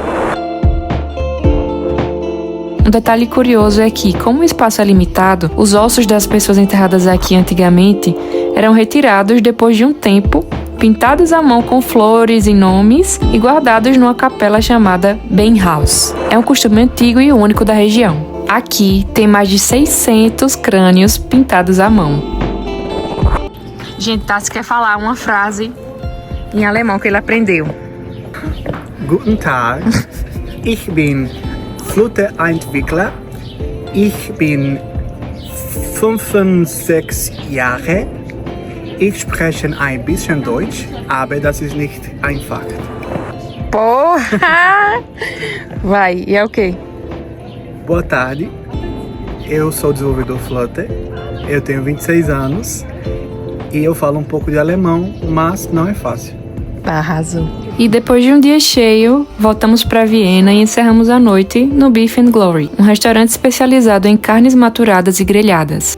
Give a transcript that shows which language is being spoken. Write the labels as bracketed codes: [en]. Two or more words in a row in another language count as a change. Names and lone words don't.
[pt] Um detalhe curioso é que, como o espaço é limitado, os ossos das pessoas enterradas aqui antigamente eram retirados depois de um tempo, pintados à mão com flores e nomes e guardados numa capela chamada Beinhaus. É um costume antigo e único da região. Aqui tem mais de 600 crânios pintados à mão. Gente, Tassi quer falar uma frase em alemão que ele aprendeu. [de] Guten Tag, ich bin Flutterentwickler. Ich bin 65 Jahre. Ich spreche ein bisschen Deutsch, aber das ist nicht einfach. [pt] Porra! Vai, e é o quê? Boa tarde, eu sou desenvolvedor Flutter, eu tenho 26 anos e eu falo um pouco de alemão, mas não é fácil. Arrasou. E depois de um dia cheio, voltamos para Viena e encerramos a noite no Beef and Glory, um restaurante especializado em carnes maturadas e grelhadas.